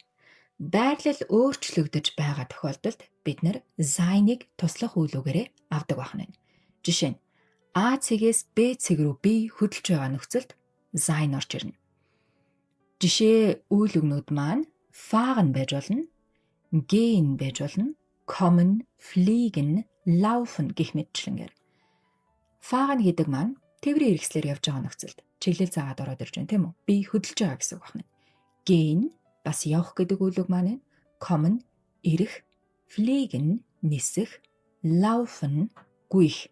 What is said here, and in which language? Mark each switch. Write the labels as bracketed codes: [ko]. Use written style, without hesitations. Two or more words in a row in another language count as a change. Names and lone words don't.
[mn] Байрлал өөрчлөгдөж байгаа тохиолдолд бид нар sein-ыг туслах үйл үгээрээ авдаг байна. Жишээ нь А цэгээс Б цэг рүү би хөдөлж байгаа нөхцөлд sein орж ирнэ. Жишээ үйл үгнүүд маань fahren байж болно, gehen байж болно, [de] kommen, fliegen, laufen [mn] гэх мэтчлэнгээр. Fahren гэдэг маань тээврийн хэрэгслээр явж байгаа нөхцөлд чиглэл заагаад ороод ирж байна, тийм үү? Би хөдөлж байгаа гэсэн үг байна. Gehen бас явах гэдэг үйл үг маань, kommen ирэх, fliegen нисэх, laufen гүйх.